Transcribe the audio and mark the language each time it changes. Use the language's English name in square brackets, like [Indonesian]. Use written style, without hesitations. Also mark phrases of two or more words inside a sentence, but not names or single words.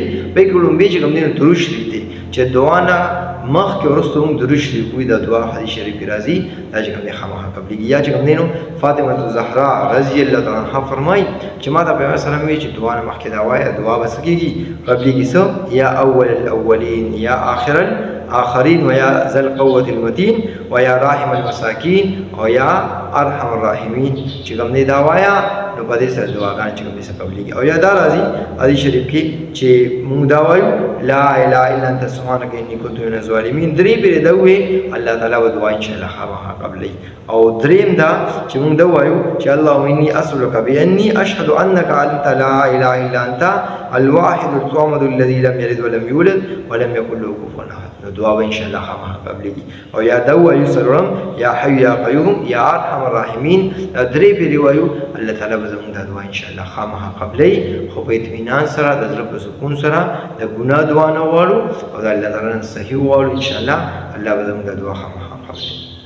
[Pashto] بلکې لومبۍ چې کوم دی نو درود شریف دی چې دعا نه مخکې وروسته مونږ درود شریف وایو دا دعا حدیث شریف کې راځي دا چې کوم دی خامخا قبلېږي. یا چې کوم دی نو فاطمه الزهرا [Arabic] رضی الله تعالی عنها [Pashto] فرمایي چې ما ته پیغمبر سلام وایي چې دعا نه مخکې دا وایه دعا به څه کېږي قبلېږي. څه [Arabic] یا اول الاولین یا آخر آخرین و یا ذا القوة المتین و یا راحم المساکین و یا ارحم الراحمین [Pashto] چې کوم دی دا وایا نو په دې سره دعاګانې چې کوم دی څه قبلېږي. او یا دا راځي حدیث شریف کې چې مونږ دا وایو [Arabic] لا اله الا انت سبحانک انی کنت من الظالمین [Pashto] درې پرې دا وایي الله تعالی به دعا انشاءالله خامخا قبلوي. او دریم دا چې مونږ دا وایو چې [Arabic] اللهم انی اسألک بانی اشهد انک انت لا اله الا انت الواحد الصمد الذي لم یلد ولم یولد ولم یکن له کفوا احد [Pashto] نو دعا به انشاءالله خامخا قبلېږي. او یا دا وایو څلورم [Arabic] یا حی یا قیوم یا ارحم الراحمین [Pashto] درې پرې وایو الله تعالی به زموږ دا دعا انشاءالله خامخا قبلوي. خو په اطمینان سره د زړه په سکون سره د ګناه دعا نه غواړو او د الله تعالی نه صحیح وغواړو انشاءالله الله به زموږ دا دعا خامخا قبلوي.